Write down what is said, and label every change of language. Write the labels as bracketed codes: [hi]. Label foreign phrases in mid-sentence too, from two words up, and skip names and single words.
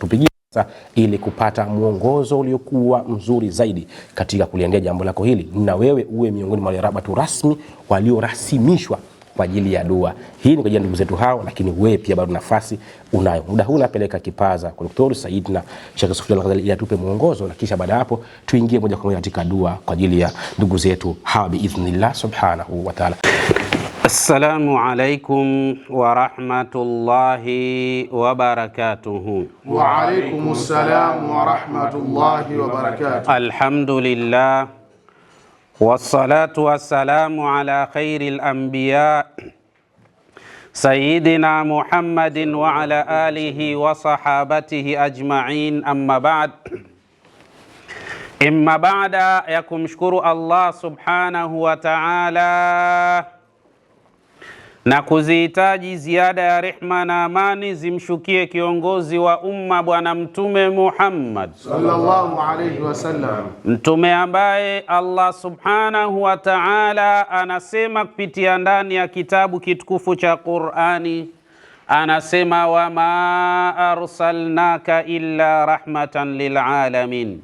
[sw] Tupigie ili kupata mwongozo uliokuwa mzuri zaidi katika kuliendea jambo lako hili, na wewe uwe miongoni mwa warabatu rasmi waliorasimishwa kwa ajili ya dua hii. Ni kwa ajili ya ndugu zetu hao, lakini wewe pia bado nafasi unayo. Muda huu napeleka kipaza kwa Dr. Saidna Sheikh Yusuf Al-Ghazali ili atupe mwongozo, na kisha baada hapo tuingie moja kwa moja katika dua kwa ajili ya ndugu zetu hawa [ar] بإذن الله سبحانه وتعالى. السلام عليكم ورحمة الله وبركاته. وعليكم السلام ورحمة الله وبركاته. الحمد لله والصلاة والسلام على خير الأنبياء سيدنا محمد وعلى آله وصحابته أجمعين أما بعد. [sw] Imma baada ya kumshukuru Allah [ar] سبحانه وتعالى [sw] na kuzihitaji ziada ya rehma na amani zimshukie kiongozi wa umma Bwana Mtume Muhammad [ar] صلى الله عليه وسلم, [sw] mtume ambaye Allah [ar] سبحانه وتعالى [sw] anasema kupitia ndani ya kitabu kitukufu cha Qur'ani, anasema [ar] وما أرسلناك إلا رحمة للعالمين.